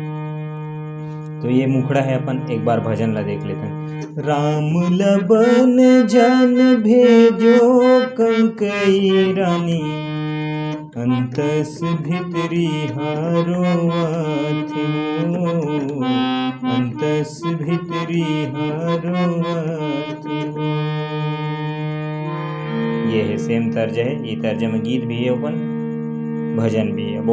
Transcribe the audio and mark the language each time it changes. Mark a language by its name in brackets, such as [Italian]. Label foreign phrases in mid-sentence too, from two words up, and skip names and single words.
[Chhattisgarhi] तो ये मुखड़ा है अपन एक बार भजन ला देख लेते हैं। राम लबन जन भेजो कंकई रानी, अंतस भितरी हारोवत मो, अंतस भितरी हारोवत मो। ये है सेम तर्ज है। ये तर्ज में गीत भी है अपन, भजन भी है।